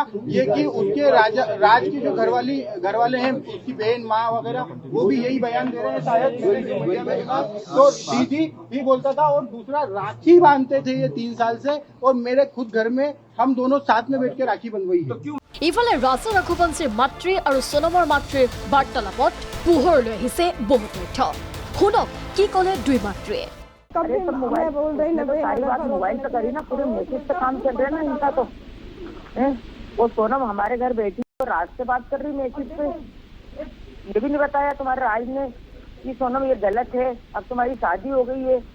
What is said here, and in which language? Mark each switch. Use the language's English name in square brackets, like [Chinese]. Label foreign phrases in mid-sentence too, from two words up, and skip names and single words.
[Hindi] ये कि उसके राज की जो घर वाले हैं, उसकी बहन माँ वगैरह, वो भी यही बयान दे रहे हैं शायद। तो दीदी भी बोलता था और दूसरा राखी बांधते थे ये 3 साल से, और मेरे खुद घर में हम दोनों साथ में बैठ के राखी बंधवाई है। [Assamese] ইফালে ৰাজা ৰঘুবংশীৰ মাতৃ আৰু সোনমৰ মাতৃৰ বাৰ্তালাপত পোহৰলৈ আহিছে বহু তথ্য। শুনক কি ক'লে দুই মাতৃয়ে। [Hindi] मोबाइल पे करी ना, पूरे मैसेज पे काम चल रहा है ना इनका। तो वो सोनम हमारे घर बैठी और राज से बात कर रही मैसेज पे। ये भी नहीं बताया तुम्हारे राज ने कि सोनम ये गलत है, अब तुम्हारी शादी हो गई है।